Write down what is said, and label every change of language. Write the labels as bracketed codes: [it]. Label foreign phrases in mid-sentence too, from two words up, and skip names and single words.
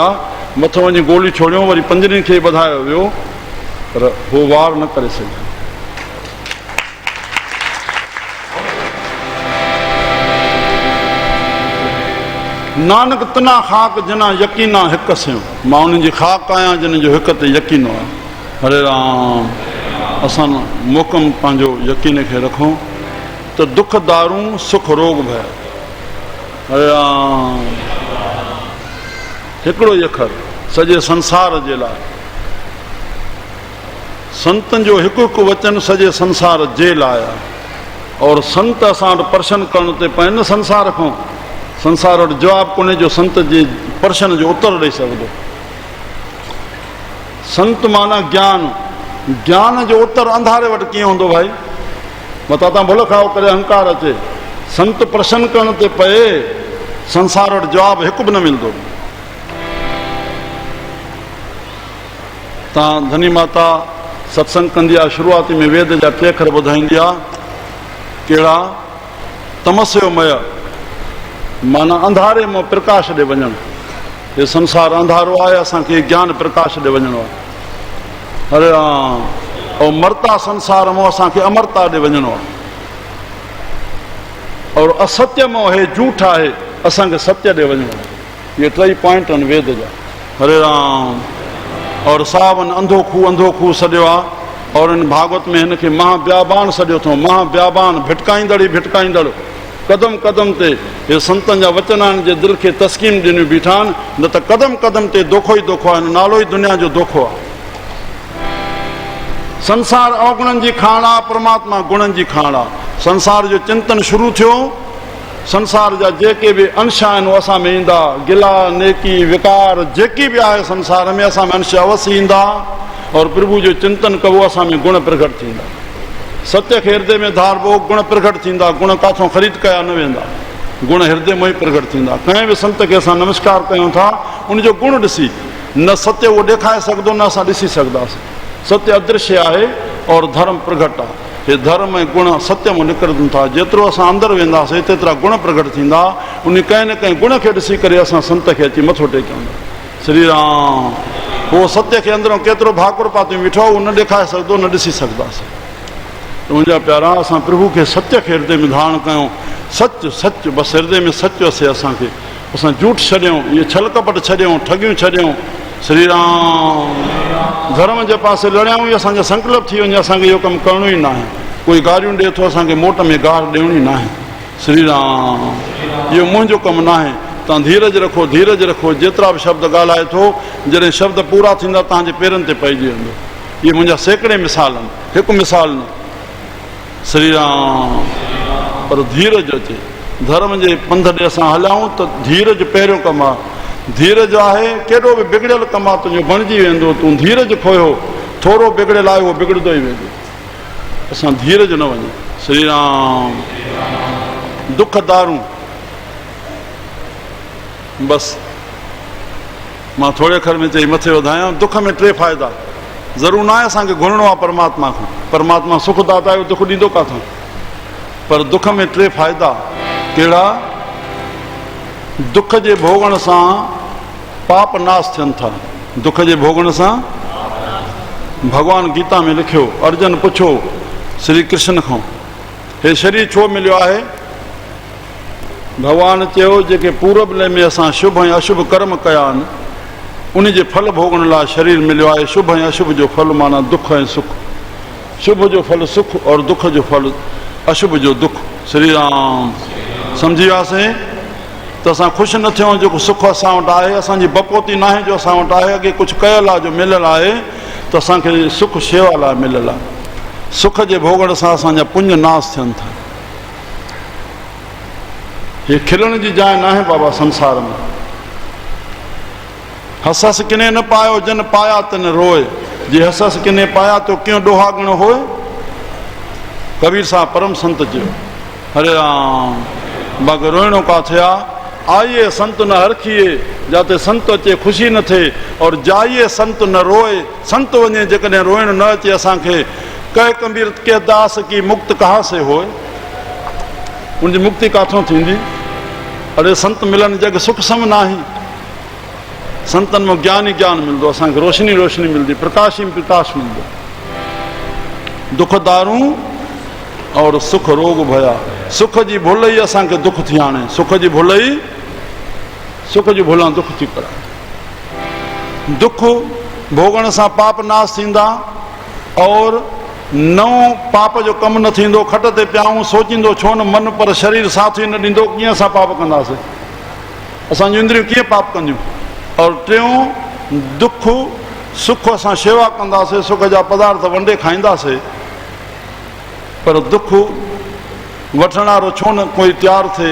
[sd] मथां वञी गोली छोड़ियूं, वरी पंजनि खे ॿधायो वियो, पर उहो वार न करे सघिया। [pa] नानक तना ख़ाक जिना यकीना हिकु सियो, [sd] मां उन्हनि जी ख़ाक आहियां जिन जो हिक ते यकीनो आहे। हरे राम। असां मोकम पंहिंजो यकीन खे रखूं त दुख दारूं सुख रोग भया। हरे राम। हिकिड़ो ई अखर सॼे संसार जे लाइ। संतनि जो हिकु हिकु वचन सॼे संसार जे लाइ आहे। और संत असां वटि प्रशन करण ते पवनि न संसार खां। संसार वटि जवाबु कोन्हे जो संत जे प्रशन जो उत्तर ॾेई सघंदो। संत माना ज्ञान, ज्ञान जो उत्तर अंधारे वटि कीअं हूंदो भाई? मतां तव्हां भुल खाओ करे अहंकार अचे। संत प्रशन करण ते पए, संसार वटि जवाबु हिकु बि न मिलंदो। तव्हां धनी माता सत्संग कंदी आहे, शुरूआती में वेद जा 3 अखर ॿुधाईंदी आहे। कहिड़ा? तमस्योमय माना अंधारे मां प्रकाश ॾे वञणु। हे संसार अंधारो आहे, असांखे ज्ञान प्रकाश ॾे वञिणो आहे। हरे राम। ऐं मरता संसार मां असांखे अमरता ॾे वञिणो आहे। और असत्य मां हे झूठ आहे, असांखे सत्य ॾे वञिणो आहे। इहे 3 पॉइंट आहिनि वेद जा। हरे राम। और सावन अंधो खूह सॼो आहे। और इन भागवत में हिनखे महाब्याबान सॼो अथऊं। महाब्याबान, भिटकाईंदड़ ई भिटकाईंदड़। कदम कदम ते हे संतनि जा वचन आहिनि जे दिलि खे तस्कीन ॾिनियूं बीठा आहिनि। न त कदम कदम ते दोखो ई दोखो आहे। नालो ई दुनिया जो दोखो आहे। संसार अवगुणनि जी खाण आहे, परमात्मा गुणनि जी खाण आहे। संसार जो चिंतन शुरू थियो, संसार जा जेके बि अंश आहिनि उहे असां में ईंदा। गिला, नेकी, विकार जेकी बि आहे संसार में, असां में अंश अवश्य ईंदा। और प्रभु जो चिंतन कबो, असां में गुण प्रकट थींदा। सत्य खे हृदय में धारबो, गुण प्रकट थींदा। गुण काथों ख़रीद कया न वेंदा, गुण हृदय में ई प्रकट थींदा। कंहिं बि संत खे असां नमस्कार कयूं था, उनजो गुण ॾिसी, न सत्य उहो ॾेखारे सघंदो, न असां ॾिसी सघंदासीं। सत्य अदृश्य आहे और धर्म प्रकट आहे। हे धर्म ऐं गुण सत्य मां निकिरनि था। जेतिरो असां अंदरि वेंदासीं तेतिरा गुण प्रकट थींदा। उन कंहिं न कंहिं गुण खे ॾिसी करे असां संत खे अची मथो टेकियूं। श्री राम। उहो सत्य खे अंदरों केतिरो भाकुर पातियूं बीठो, उहो न ॾेखारे सघंदो, न ॾिसी सघंदासीं। मुंहिंजा प्यारा, असां प्रभु खे सत्य खे हृदय में धारण कयूं। सच सच, बसि हृदय में सच असे असांखे। असां झूठ छॾियूं, इहे छल कपट छॾियूं, ठगियूं छॾियूं। श्री राम। धर्म जे पासे लड़ियाऊं ई असांजो संकल्प थी वञे, असांखे इहो कमु करिणो ई न आहे। कोई गारियूं ॾिए थो, असांखे मोट में गार ॾियणी न आहे। श्री राम। इहो मुंहिंजो कमु न आहे। तव्हां धीरज रखो, धीरज रखो। जेतिरा बि शब्द ॻाल्हाए थो, जॾहिं शब्द पूरा थींदा तव्हांजे पेरनि ते पइजी वेंदो। इहे मुंहिंजा सैकड़े मिसाल आहिनि, हिकु मिसाल न। श्री राम। पर धीरज अचे। धर्म जे पंध ते असां हलियाऊं त धीरज पहिरियों कमु आहे। धीरज आहे, केॾो बि बिगड़ियल कमु आहे तुंहिंजो बणिजी वेंदो। तूं धीरज खोयो, थोरो बिगड़ियल आहे उहो बिगड़ंदो ई वेंदो। असां धीरज न वञूं। श्री राम। दुख दारूं, बसि मां थोरे खर में चई मथे वधायां। दुख में 3 फ़ाइदा। ज़रूरु न आहे असांखे घुरणो आहे परमात्मा खां। परमात्मा सुख दाता आहे, दुख ॾींदो काथां। पर दुख में 3 फ़ाइदा। कहिड़ा? दुख जे भोगण सां पाप नाश थियनि था। दुख जे भोगण सां, भॻवानु गीता में लिखियो। अर्जन पुछो श्री कृष्ण खां, हे शरीर छो मिलियो आहे? भॻवानु चयो, जेके पूरब में असां शुभ ऐं अशुभ कर्म कया आहिनि, उन जे फल भोगण लाइ शरीर मिलियो आहे। शुभ ऐं अशुभ जो फल माना दुख ऐं सुख। शुभ जो फल सुख और दुख जो फल अशुभ जो दुख। श्री राम। सम्झी वियासीं? त असां ख़ुशि न थियूं जेको सुख असां वटि आहे। असांजी बपोती न आहे जो असां वटि आहे। अॻे कुझु कयल आहे जो मिलियल आहे, त असांखे सुख शेवा लाइ मिलियल आहे। सुख जे भोगण सां असांजा पुञ नाश थियनि था। हे खिलण जी जाइ न आहे बाबा संसार में। [hi] हस हस किने न पायो जन पाया तन रोए, जे हस हस किने पाया तो क्यों डोहागण होए। [sd] कबीर साहब परम संत जो हरे राम बाग रोइणो का थिया। [hi] आइए संत न हरखिए [sd] जाते संत अचे खुशी न थे, और [hi] जाइए संत न रोए [sd] संत वञे जेकॾहिं रोइण न अचे असांखे। [hi] कह कबीर के दास की मुक्त कहाँ से होए, उनकी [sd] मुक्ति काथों थींदी। [hi] अरे संत मिलन जग सुख सम नाही, [sd] संतन में ज्ञान ही ज्ञान मिलंदो, असांखे रोशनी रोशनी मिलती, प्रकाश ही प्रकाश मिलंदो। दुख दारूं और सुख रोग भया, सुख जी भुल ही असांखे दुख थी आणे, सुख जी भुल ही सुख जी भुलां दुख थी कराए। दुख भोगण सां पाप नाश थींदा, और नओं पाप जो कम न थींदो। खट ते पियाऊं सोचींदो छो न मन, पर शरीर साथ ही न ॾींदो, कीअं असां पाप कंदासीं, असांजूं इंद्रियूं कीअं पाप कंदियूं। और टियों दुख सुख असां शेवा कंदासीं, सुख जा पदार्थ वंडे खाईंदासीं, पर दुख वठण वारो छो न कोई तैयार थिए।